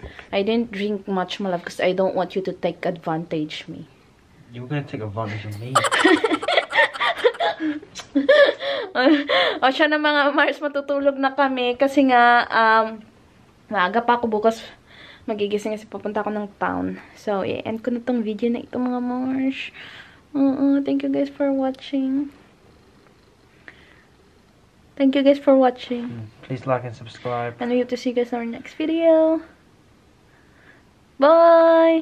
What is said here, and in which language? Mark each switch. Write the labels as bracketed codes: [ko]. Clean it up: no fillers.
[en] I didn't drink much, my love, because I don't want you to take advantage me. You were gonna take advantage of me. [tl] O siya na, mga Mars, matutulog na kami kasi nga maaga pa ako bukas magigising kasi papunta ako ng town. So, i-end ko na tong video na ito, mga Mars. [en] Thank you guys for watching. Thank you guys for watching. Please like and subscribe. And we hope to see you guys in our next video. Bye!